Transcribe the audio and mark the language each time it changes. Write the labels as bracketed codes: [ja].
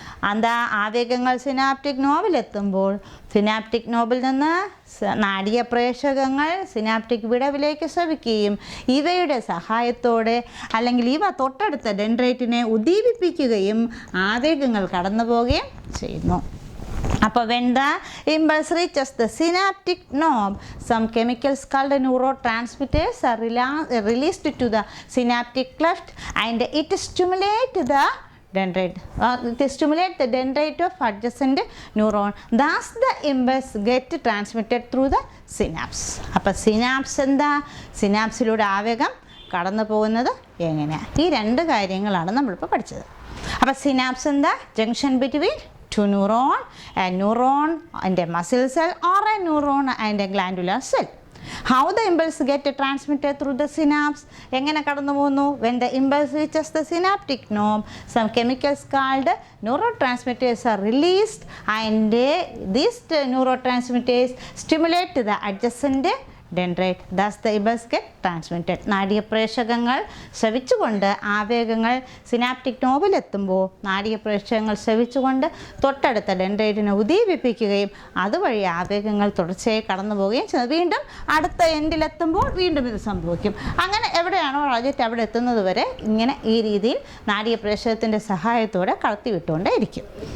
[ml] എന്താ ആവേഗങ്ങൾ synaptic നോബിലെത്തുമ്പോൾ synaptic Nobil നിന്ന് നാഡീയ പ്രേഷകങ്ങൾ synaptic വിടവിലേക്ക് ശ്രവിക്കുകയും ഇവയുടെ സഹായത്തോടെ അല്ലെങ്കിൽ ഇവ തൊട്ടടുത്ത ഡെൻഡ്രൈറ്റിനെ ഉദ്ദീപിപ്പിക്കുകയും ആവേഗങ്ങൾ കടന്നു പോവുകയും ചെയ്യുന്നു. [en] അപ്പോൾ when the impulse reaches the synaptic knob, some chemicals called neurotransmitters are released to the synaptic cleft and it stimulates the dendrite. It stimulates the dendrite of adjacent neuron. Thus the impulse get transmitted through the synapse. [ml] അപ്പോൾ synapse എന്താ? സിനാപ്സിലൂടെ ആവേഗം കടന്നു പോകുന്നത് എങ്ങനെയാണ്? ഈ 2 കാര്യങ്ങളാണ് നമ്മളിപ്പോൾ പഠിച്ചത്. അപ്പോൾ സിനാപ്സ് എന്താ? [en] Junction between two neuron, a neuron and a muscle cell or a neuron and a glandular cell. How the impulse get transmitted through the synapse? [ml] എങ്ങനെ കടന്നു പോകുന്നു? [en] When the impulse reaches the synaptic knob, some chemicals called neurotransmitters are released and these neurotransmitters stimulate the adjacent dendrite. Thus the impulse get transmitted. [ml] നാഡീയ പ്രേഷകങ്ങൾ ശ്രവിച്ചുകൊണ്ട് ആവേഗങ്ങൾ synaptic നോബിലെത്തുമ്പോൾ നാഡീയ പ്രേഷകങ്ങൾ ശ്രവിച്ചുകൊണ്ട് തൊട്ടടുത്ത ഡെൻഡ്രൈറ്റിനെ ഉദ്ദീപിപ്പിക്കുകയും അതുവഴി ആവേഗങ്ങൾ തുടർച്ചയായി കടന്നു പോവുകയും ചെയ്യുന്നത്. വീണ്ടും അടുത്ത എൻഡിലെത്തുമ്പോൾ വീണ്ടും ഇത് സംഭവിക്കും. അങ്ങനെ എവിടെയാണോ പ്രോജക്റ്റ് അവിടെ എത്തുന്നത് വരെ ഇങ്ങനെ ഈ രീതിയിൽ നാഡീയ പ്രേഷകത്തിൻ്റെ സഹായത്തോടെ കടത്തിവിട്ടുകൊണ്ടേ ഇരിക്കും.